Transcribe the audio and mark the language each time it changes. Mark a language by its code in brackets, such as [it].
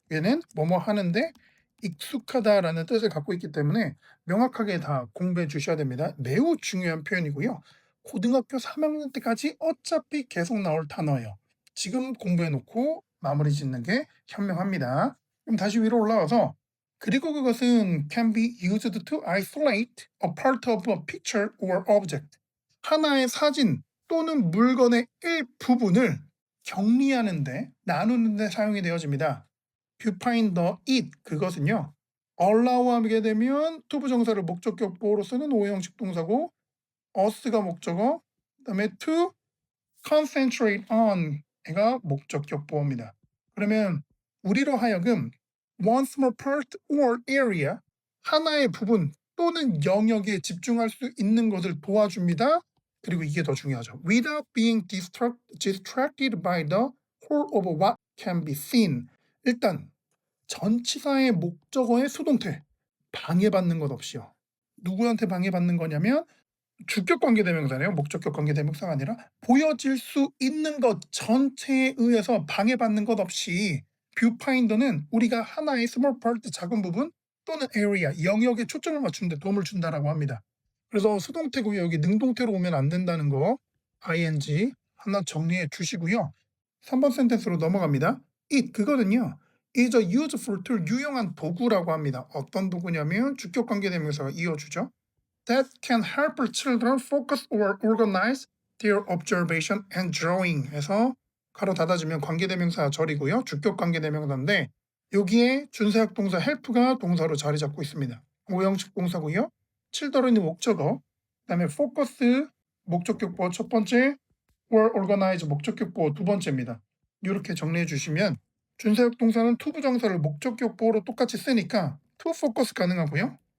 [ko] 얘는 뭐뭐 하는데 익숙하다라는 뜻을 갖고 있기 때문에 명확하게 다 공부해 주셔야 됩니다. 매우 중요한 표현이고요. 고등학교 3학년 때까지 어차피 계속 나올 단어예요. 지금 공부해 놓고 마무리 짓는 게 현명합니다. 그럼 다시 위로 올라와서 그리고 그것은 [en] can be used to isolate a part of a picture or object. [ko] 하나의 사진 또는 물건의 일부분을 격리하는데 나누는데 사용이 되어집니다. 뷰파인더 it 그것은요. allow하게 되면 투부정사를 목적격 보호로 쓰는 오형식 동사고 us가 목적어 그다음에 [en] to concentrate on [ko] 가 목적격 보호입니다. 그러면 우리로 하여금 [en] one small part or area [ko] 하나의 부분 또는 영역에 집중할 수 있는 것을 도와줍니다. 그리고 이게 더 중요하죠. [en] Without being distracted by the whole of what can be seen. [ko] 일단 전치사의 목적어의 수동태 방해받는 것 없이요. 누구한테 방해받는 거냐면 주격 관계대명사네요. 목적격 관계대명사가 아니라 보여질 수 있는 것 전체에 의해서 방해받는 것 없이 뷰파인더는 우리가 하나의 small part 작은 부분 또는 area 영역에 초점을 맞추는 데 도움을 준다라고 합니다. 그래서 수동태고요. 여기 능동태로 오면 안 된다는 거 ing 하나 정리해 주시고요. 3번 센텐스로 넘어갑니다. it 그거는요. [en] is a useful tool [ko] 유용한 도구라고 합니다. 어떤 도구냐면 주격 관계대명사가 이어주죠. [en] That can help children focus or organize their observation and drawing [ko] 해서 가로 닫아주면 관계대명사 절이고요. 주격 관계대명사인데 여기에 준사역 동사 help가 동사로 자리 잡고 있습니다. 5형식 동사고요. children이 목적어, 그다음에 focus 목적격보 첫 번째, were organize 목적격보 두 번째입니다. 이렇게 정리해 주시면 준사역 동사는 to 부정사를 목적격보로 똑같이 쓰니까 to focus 가능하고요.